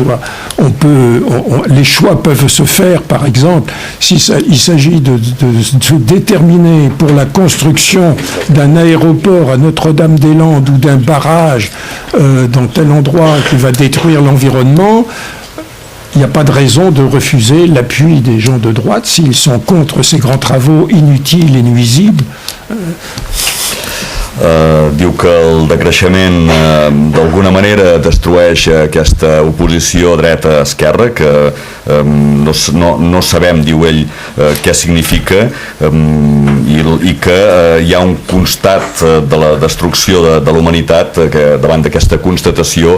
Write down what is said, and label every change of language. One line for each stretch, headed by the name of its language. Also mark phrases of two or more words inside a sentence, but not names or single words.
French: Les choix peuvent se faire, par exemple, s'il s'agit de déterminer pour la construction d'un aéroport à Notre-Dame-des-Landes ou d'un barrage dans tel endroit qui va détruire l'environnement. Il n'y a pas de raison de refuser l'appui des gens de droite s'ils sont contre ces grands travaux inutiles et nuisibles.
Catalan: Diu que el decreixement d'alguna manera destrueix aquesta oposició dreta-esquerra, que no sabem, diu ell, què significa, i que hi ha un constat de la destrucció de la humanitat, que davant d'aquesta constatació